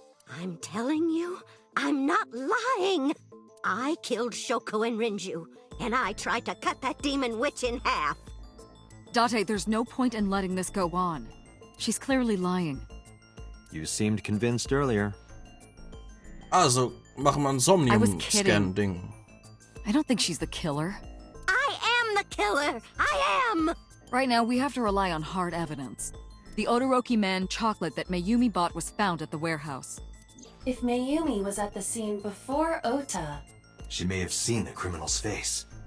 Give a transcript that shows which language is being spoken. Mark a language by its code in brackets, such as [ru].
[en] I'm telling you, I'm not lying. I killed Shoko and Renju, and I tried to cut that demon witch in half. Date, there's no point in letting this go on. She's clearly lying. You seemed convinced earlier. [de] Also, machen wir ein Somnium-Scan-Ding. [en] I don't think she's the killer. I am the killer! I am! Right now, we have to rely on hard evidence. The Odoroki Man chocolate that Mayumi bought was found at the warehouse. If Mayumi was at the scene before Ota... She may have seen the criminal's face.